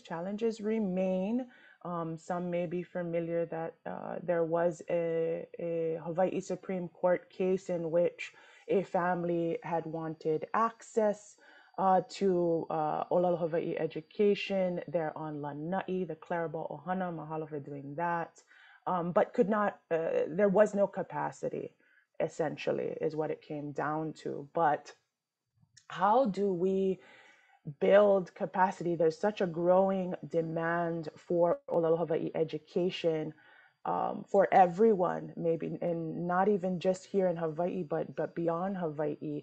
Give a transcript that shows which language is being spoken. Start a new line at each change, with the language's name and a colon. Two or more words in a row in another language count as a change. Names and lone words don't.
English: Challenges remain. Some may be familiar that there was a Hawaii Supreme Court case in which a family had wanted access to
Hawaiian: ʻōlelo Hawaii
English: education. They're on Lanai, the Clarabelle ʻohana, mahalo for doing that, but could not, there was no capacity, essentially, is what it came down to. But how do we build capacity? There's such a growing demand for
Hawaiian: ʻōlelo Hawaii
English: education for everyone, maybe, and not even just here in Hawaii, but beyond Hawaii.